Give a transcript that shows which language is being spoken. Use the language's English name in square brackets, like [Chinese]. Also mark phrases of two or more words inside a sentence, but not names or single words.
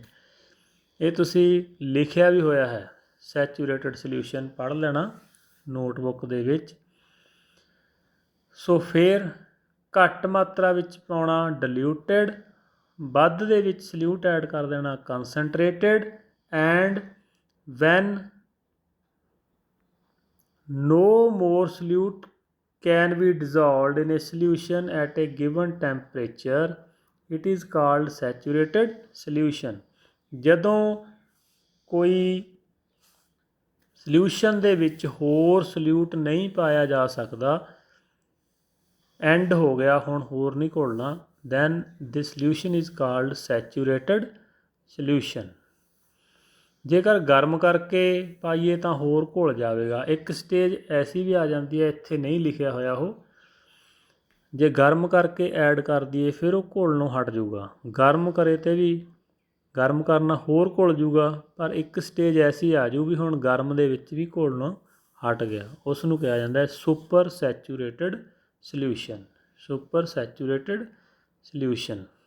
[Punjabi] ਇਹ ਤੁਸੀਂ ਲਿਖਿਆ ਵੀ ਹੋਇਆ ਹੈ, [English] saturated solution [Punjabi] ਪੜ੍ਹ ਲੈਣਾ ਨੋਟਬੁੱਕ ਦੇ ਵਿੱਚ। ਸੋ ਫਿਰ ਘੱਟ ਮਾਤਰਾ ਵਿੱਚ ਪਾਉਣਾ ਡਿਲਿਊਟਡ, ਵੱਧ ਦੇ ਵਿੱਚ [English] solute add [Punjabi] ਕਰ ਦੇਣਾ ਕੰਸਨਟ੍ਰੇਟਡ, [English] and when no more solute can be dissolved in a solution at a given temperature, it is called saturated solution। [Punjabi] ਜਦੋਂ ਕੋਈ ਸਲਿਊਸ਼ਨ ਦੇ ਵਿੱਚ ਹੋਰ ਸਲਿਊਟ ਨਹੀਂ ਪਾਇਆ ਜਾ ਸਕਦਾ, ਐਂਡ ਹੋ ਗਿਆ, ਹੁਣ ਹੋਰ ਨਹੀਂ ਘੋਲਣਾ, [English] then this solution is called saturated solution। [Punjabi] ਜੇਕਰ ਗਰਮ ਕਰਕੇ ਪਾਈਏ ਤਾਂ ਹੋਰ ਘੁਲ ਜਾਵੇਗਾ। ਇੱਕ ਸਟੇਜ ਐਸੀ ਵੀ ਆ ਜਾਂਦੀ ਹੈ, ਇੱਥੇ ਨਹੀਂ ਲਿਖਿਆ ਹੋਇਆ ਉਹ, ਜੇ ਗਰਮ ਕਰਕੇ ਐਡ ਕਰ ਦਈਏ ਫਿਰ ਉਹ ਘੁਲਣੋਂ ਹਟ ਜਾਊਗਾ। ਗਰਮ ਕਰੇ 'ਤੇ ਵੀ ਗਰਮ ਕਰਨਾ ਹੋਰ ਘੁਲ ਜੂਗਾ, ਪਰ ਇੱਕ ਸਟੇਜ ਐਸੀ ਆ ਜੂ ਵੀ ਹੁਣ ਗਰਮ ਦੇ ਵਿੱਚ ਵੀ ਘੁਲਣੋਂ ਹਟ ਗਿਆ, ਉਸ ਨੂੰ ਕਿਹਾ ਜਾਂਦਾ ਹੈ [English] super saturated solution.